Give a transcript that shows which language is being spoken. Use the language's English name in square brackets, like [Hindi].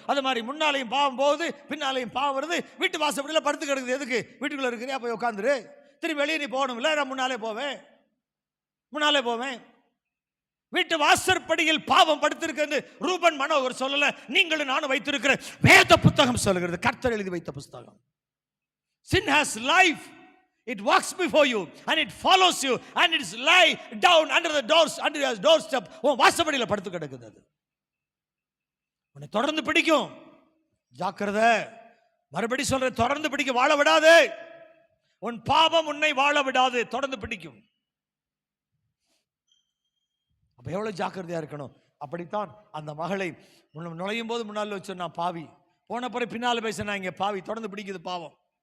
[Tamil] அது மாதிரி முன்னாலையும் பாவம் போகுது, பின்னாலையும் பாவம் வருது. வீட்டு வாசப்படியில படுத்து கிடக்குது. எதுக்கு? வீட்டுக்குள்ள இருக்கிறியா, போய் உட்காந்துரு. திரும்பி வெளியே நீ போகணும்ல, நான் முன்னாலே போவேன். வீட்டு வாசற்படியில் பாவம் படுத்திருக்கிறது ரூபன் மனோகர் சொல்லல, நீங்களும் நானும் வைத்திருக்கிற வேத புத்தகம் சொல்லுகிறது, கர்த்தர் எழுதி வைத்த புத்தகம். [English] Sin has life, it walks before you and it follows you and it is lie down under the doors, under your doorstep. [Tamil] உன் வாசப்படியில படுத்து கிடக்குது. அது உன்னை தொடர்ந்து பிடிக்கும், ஜாக்கிரதை. மறுபடி சொல்ற, தொடர்ந்து பிடிக்க, வாழ விடாது. உன் பாவம் உன்னை வாழ விடாது, தொடர்ந்து பிடிக்கும். அப்ப எவ்வளவு ஜாக்கிரதையா இருக்கணும். அப்படித்தான் அந்த மகளை நுழையும் போது முன்னால வச்சு நான் பாவி, போன பிறகு பின்னால பேசுனா இங்க பாவி, தொடர்ந்து பிடிக்குது பாவம்.